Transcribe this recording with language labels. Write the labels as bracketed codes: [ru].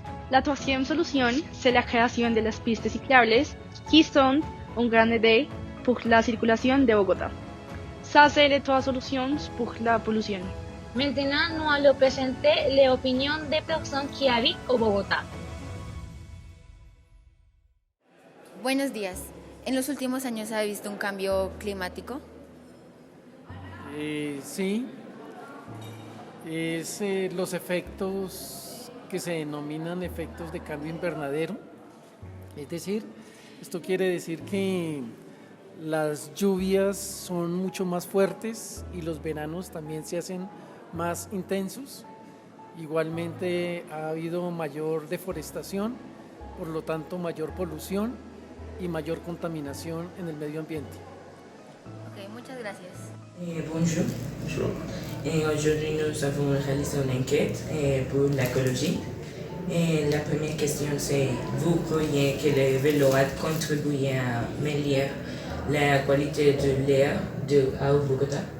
[fr] La troisième solution, c'est la création de las pistes cyclables, qui sont un grand aide pour la circulation de Bogota. Ça, c'est les 3 solutions pour la pollution. Maintenant, nous allons présenter les opinions des personnes qui habitent au Bogotá. [es] Buenos días. ¿En los últimos años ha visto un cambio climático? Sí. Es los efectos que se denominan efectos de cambio invernadero. Es decir, esto quiere decir que las lluvias son mucho más fuertes y los veranos también se hacen más intensos. Igualmente ha habido mayor deforestación, por lo tanto mayor polución y mayor contaminación en el medio ambiente. Ok, muchas gracias. [fr] Bonjour. Bonjour. Aujourd'hui nous avons réalisé une enquête pour l'écologie Et la première question, c'est, vous croyez que le vélo a contribué à améliorer la qualité de l'air à Bogota?